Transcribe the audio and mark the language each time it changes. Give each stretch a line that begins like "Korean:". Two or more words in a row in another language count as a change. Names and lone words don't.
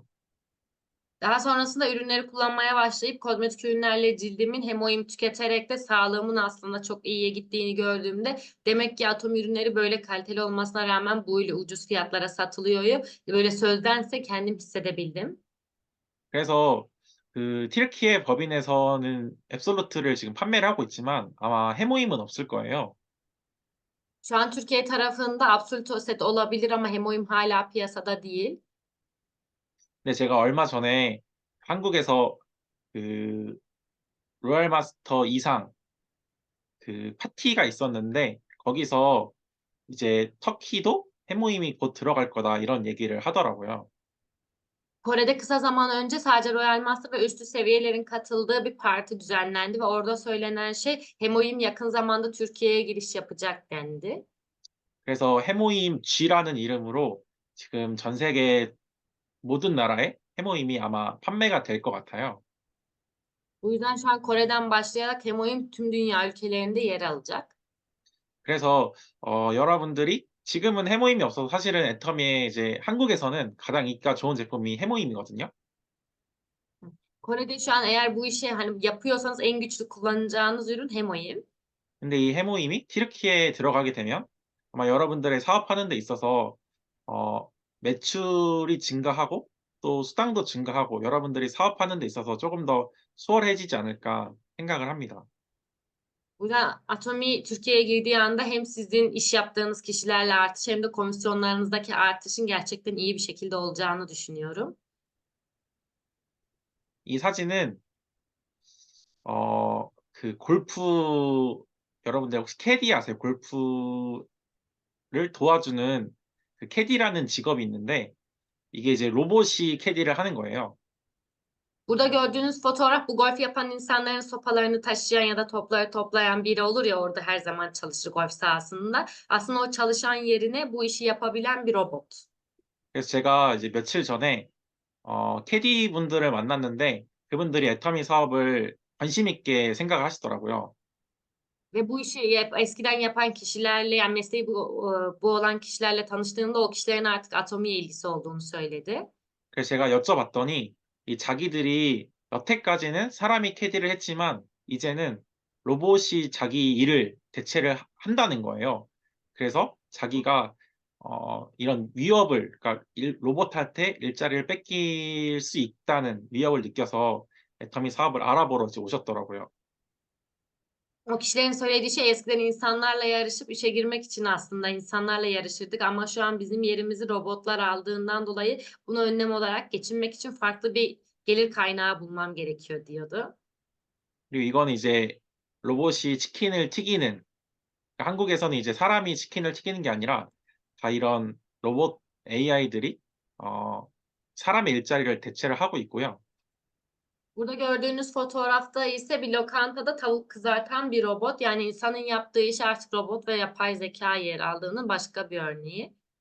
Turkish: Daha sonrasında ürünleri kullanmaya başlayıp kozmetik ürünlerle cildimin hem oyun tüketerek de sağlığımın aslında çok iyiye gittiğini gördüğümde demek ki Atom ürünleri böyle kaliteli olmasına rağmen böyle ucuz fiyatlara satılıyor. Böyle sözdense kendim hissedebildim.
Korean: 그래서 그 튀르키예 법인에서는 앱솔루트를 지금 판매를 하고 있지만 아마 해모임은 없을 거예요.
Turkish: Şu an Türkiye tarafında Absolut Set olabilir ama Hemoim hala piyasada değil.
Korean: 근데 제가 얼마 전에 한국에서 그 로얄 마스터 이상 그 파티가 있었는데 거기서 이제 "터키도 해모임이 곧 들어갈 거다." 이런 얘기를 하더라고요.
Turkish: Kore'de kısa zaman önce sadece Royal Master ve üstü seviyelerin katıldığı bir parti düzenlendi ve orada söylenen şey Hemoim yakın zamanda Türkiye'ye giriş yapacak dendi.
Korean: 그래서 해모임 G라는 이름으로 지금 전 세계 모든 나라에 해모임이 아마 판매가 될 것 같아요.
Turkish: Bu yüzden şu an Kore'den başlayarak Hemoim tüm dünya ülkelerinde yer alacak.
Korean: 그래서 여러분들이 지금은 해모임이 없어서 사실은 애터미에 이제 한국에서는 가장 인기가 좋은 제품이 해모임이거든요.
Turkish: Kore'de şu an eğer bu işi, hani, yapıyorsanız en güçlü kullanacağınız ürün Hemoim.
Korean: 근데 이 해모임이 튀르키예에 들어가게 되면 아마 여러분들의 사업하는 데 있어서 어 매출이 증가하고 또 수당도 증가하고 여러분들이 사업하는 데 있어서 조금 더 수월해지지 않을까 생각을 합니다.
Turkish: Bu yüzden Atomy Türkiye'ye girdiği anda hem sizin iş yaptığınız kişilerle artış hem de komisyonlarınızdaki artışın gerçekten iyi bir şekilde olacağını düşünüyorum.
Korean: 이 사진은 그 골프 여러분들 혹시 캐디 아세요? 골프를 도와주는 그 캐디라는 직업이 있는데 이게 이제 로봇이 캐디를 하는 거예요.
Turkish: Burada gördüğünüz fotoğraf bu golf yapan insanların sopalarını taşıyan ya da topları toplayan biri olur ya orada her zaman çalışır golf sahasında. Aslında o çalışan yerine bu işi yapabilen bir robot.
Korean: 그래서 제가 이제 며칠 전에 캐디분들을 만났는데 그분들이 애터미 사업을 관심 있게 생각을 하시더라고요.
Turkish: Ve bu işi eskiden yapan kişilerle yani mesleği bu olan kişilerle tanıştığında o kişilerin artık Atomi'ye ilgisi olduğunu söyledi.
Korean: 그래서 제가 여쭤봤더니 이 자기들이 여태까지는 사람이 캐디를 했지만 이제는 로봇이 자기 일을 대체를 한다는 거예요. 그래서 자기가 이런 위협을 그러니까 로봇한테 일자리를 뺏길 수 있다는 위협을 느껴서 애터미 사업을 알아보러 이제 오셨더라고요.
Turkish: O kişilerin söylediği şey eskiden insanlarla yarışıp işe girmek için aslında insanlarla yarışırdık ama şu an bizim yerimizi robotlar aldığından dolayı bunu önlem olarak geçinmek için farklı bir gelir kaynağı bulmam gerekiyor diyordu.
Korean: 그리고 이거는 이제 로봇이 치킨을 튀기는 그러니까 한국에서는 이제 사람이 치킨을 튀기는 게 아니라 다 이런 로봇 AI들이 사람의 일자리를 대체를 하고 있고요.
Turkish: Burada gördüğünüz fotoğrafta ise bir lokantada tavuk kızartan bir robot, yani insanın yaptığı işi artık robot ve yapay zekâ yer aldığının başka bir örneği.